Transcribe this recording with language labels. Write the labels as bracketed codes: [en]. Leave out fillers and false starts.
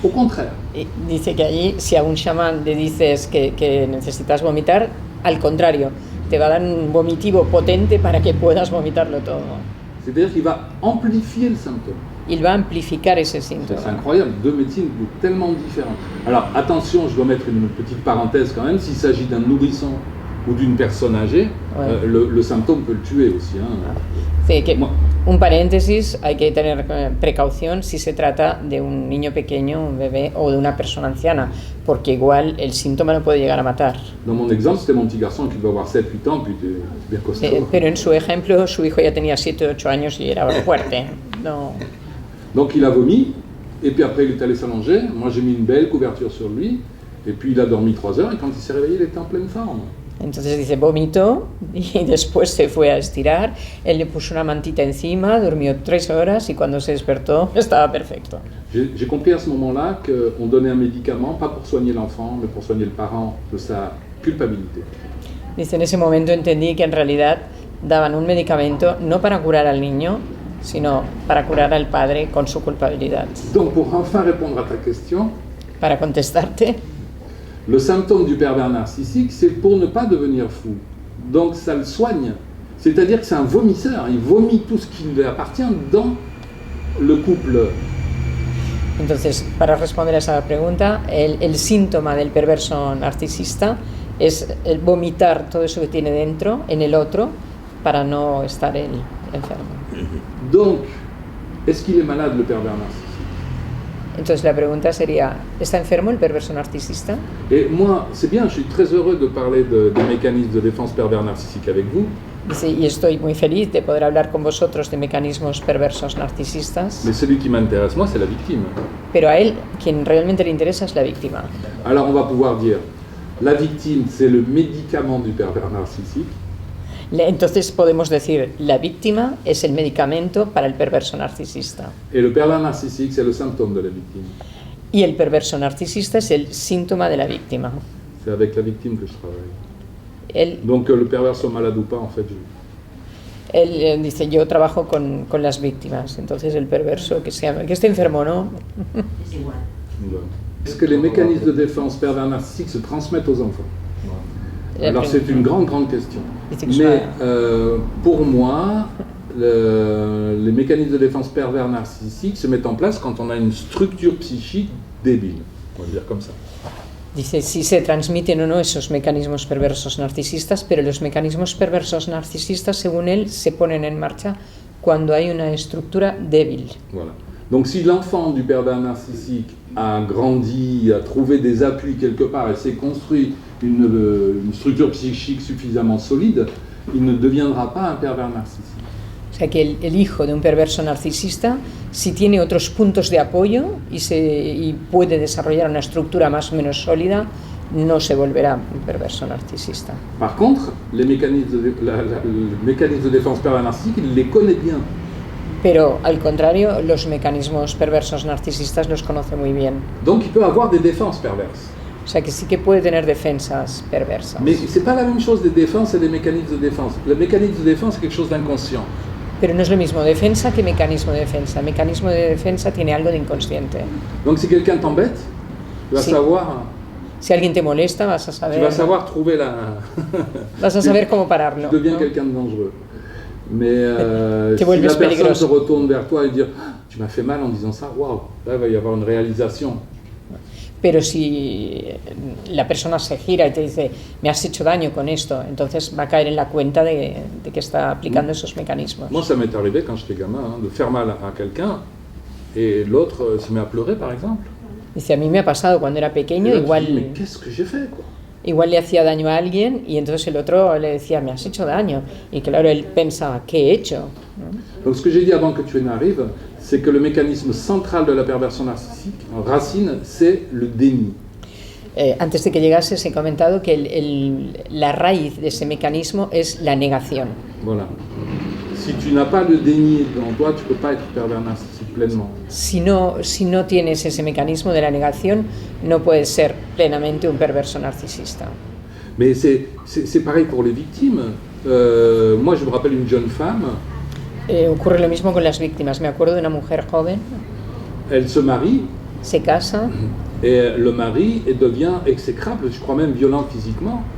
[fr] Au contraire. [es] Y dice que allí, si a un chamán le dices que necesitas vomitar, al contrario, te va a dar un vomitivo potente para que puedas vomitarlo todo. [fr] C'est-à-dire qu'il va amplifier le symptôme. Il va [es] amplificar ese síntoma. [fr] C'est incroyable, deux médecines tellement différentes. Alors attention, je dois mettre une petite parenthèse quand même, s'il s'agit d'un nourrisson ou d'une personne âgée, ouais, le symptôme peut le tuer aussi. Hein. [es] Sí, que un paréntesis, hay que tener precaución si se trata de un niño pequeño, un bebé o de una persona anciana, porque igual el síntoma lo puede llegar a matar. [fr] Dans mon exemple, c'était mon petit garçon qui devait avoir 7-8 ans, puis bien costaud. [es] Pero en su ejemplo, su hijo ya tenía 7-8 años y era fuerte. No. [fr] Donc il a vomi, et puis après il est allé s'allonger, moi j'ai mis une belle couverture sur lui, et puis il a dormi 3 heures, et quand il s'est réveillé, il était en pleine forme. [es] Entonces dice, vomitó y después se fue a estirar, él le puso una mantita encima, durmió 3 horas y cuando se despertó estaba perfecto. [fr] J'ai compris à ce moment-là qu'on donnait un médicament, pas pour soigner l'enfant, mais pour soigner le parent de sa culpabilité. [es] Dice, en ese momento entendí que en realidad daban un medicamento no para curar al niño, sino para curar al padre con su culpabilidad. [fr] Donc pour enfin répondre à ta question, [es] para contestarte, [fr] le symptôme du pervers narcissique, c'est pour ne pas devenir fou. Donc ça le soigne. C'est-à-dire que c'est un vomisseur, il vomit tout ce qui lui appartient dans le couple. [es] Entonces, para responder a esa pregunta, el síntoma del perverso narcisista es el vomitar todo eso que tiene dentro en el otro para no estar él enfermo. [fr] Donc, est-ce qu'il est malade, le pervers narcissique? [es] Entonces la pregunta sería, ¿está enfermo el perverso narcisista? [fr] Et moi, c'est bien, je suis très heureux de parler des mécanismes de défense pervers narcissique avec vous. [es] Dice, y estoy muy feliz de poder hablar con vosotros de mecanismos perversos narcisistas. [fr] Mais celui qui m'intéresse, moi, c'est la victime. [es] Pero a él, quien realmente le interesa es la víctima. [fr] Alors on va pouvoir dire, la victime, c'est le médicament du pervers narcissique. [es] Entonces podemos decir, la víctima es el medicamento para el perverso narcisista. [fr] Et le pervers narcissique, c'est le symptôme de la victime. [es] Y el perverso narcisista es el síntoma de la víctima. [fr] C'est avec la victime que je travaille. [es] Él, [fr] Donc que le pervers soit malade ou pas, en fait, [es] él dice, yo trabajo con las víctimas, entonces el perverso, que esté enfermo o no. Es igual. [fr] Est-ce que les mécanismes de défense pervers narcissiques se transmettent aux enfants? Alors c'est une grande question. Mais pour moi, les mécanismes de défense pervers narcissiques se mettent en place quand on a une structure psychique débile, on va dire comme ça. [es] Dice si se transmiten o no esos mecanismos perversos narcisistas, pero los mecanismos perversos narcisistas, según él, se ponen en marcha cuando hay una estructura débil. [fr] Voilà. Donc si l'enfant du pervers narcissique a grandi, a trouvé des appuis quelque part et s'est construit une structure psychique suffisamment solide, il ne deviendra pas un pervers narcissique. [es] O sea que el hijo de un perverso narcisista, si tiene otros puntos de apoyo y puede desarrollar una estructura más o menos sólida, no se volverá un perverso narcisista. [fr] Par contre, les mécanismes le mécanisme de défense pervers narcissique, il les connaît bien. [es] Pero al contrario, los mecanismos perversos narcisistas los conoce muy bien. [fr] Donc il peut avoir des défenses perverses. [es] O sea que sí que puede tener defensas perversas. [fr] Mais c'est pas la même chose des défenses et des mécanismes de défense. Le mécanisme de défense c'est quelque chose d'inconscient. [es] Pero no es lo mismo defensa que mecanismo de defensa. Mecanismo de defensa tiene algo de inconsciente. [fr] Donc si quelqu'un t'embête, tu vas savoir. [es] Si alguien te molesta, vas a saber. [fr] Tu vas savoir trouver la. [es] Vas a saber cómo pararlo. [fr] Tu deviens quelqu'un de dangereux. Mais si la personne [es] peligroso. [fr] se retourne vers toi et dire tu m'as fait mal en disant ça, waouh, là il va y avoir une réalisation. [es] Pero si la persona se gira y te dice me has hecho daño con esto, entonces va a caer en la cuenta de que está aplicando esos mecanismos. [fr] Moi ça m'est arrivé quand j'étais gamin de faire mal à quelqu'un et l'autre se met à pleurer par exemple. [es] Dice, a mí me ha pasado cuando era pequeño, igual. [fr] Mais qu'est-ce que j'ai fait quoi? [es] Igual le hacía daño a alguien y entonces el otro le decía, me has hecho daño. Y claro, él pensaba, ¿qué he hecho? [fr] Donc ce que j'ai dit avant que tu n'arrives, c'est que le mécanisme central de la perversion narcissique, en racine, c'est le déni. [es] Antes de que llegases he comentado que la raíz de ese mecanismo es la negación. [fr] Voilà. Si tu n'as pas le déni en toi, tu ne peux pas être pervers narcissique pleinement. [es] Si no tienes ese mecanismo de la negación, no puedes ser plenamente un perverso narcisista. [fr] Mais c'est pareil pour les victimes. Moi, je me rappelle une jeune femme. [es] Ocurre lo mismo con las víctimas. Me acuerdo de una mujer joven. [fr] Elle se marie. [es] Se casa. [fr] Et le mari devient exécrable, je crois même violent physiquement.